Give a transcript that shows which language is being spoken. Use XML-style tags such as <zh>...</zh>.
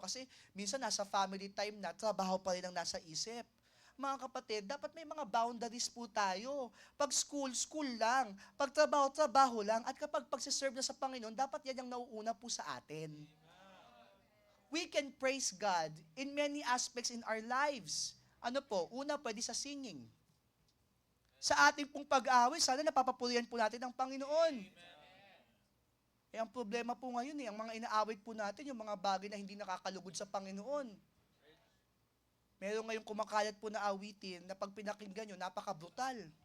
<tl>Kasi minsan nasa family time na, trabaho pa rin ang nasa isip. Mga kapatid, dapat may mga boundaries po tayo. Pag school, school lang. Pag trabaho, trabaho lang. At kapag pagsiserve na sa Panginoon, dapat yan ang nauuna po sa atin.</tl> <en>We can praise God in many aspects in our lives.</en> <tl>Ano po? Una, pwede sa singing. Sa ating pong pag-aaway, sana napapapurihan po natin ang Panginoon. Ang problema po ngayon, ang mga inaawit po natin, yung mga bagay na hindi nakakalugod sa Panginoon. Meron ngayong kumakalat po na awitin na pag pinakinggan nyo, napaka-brutal.</tl>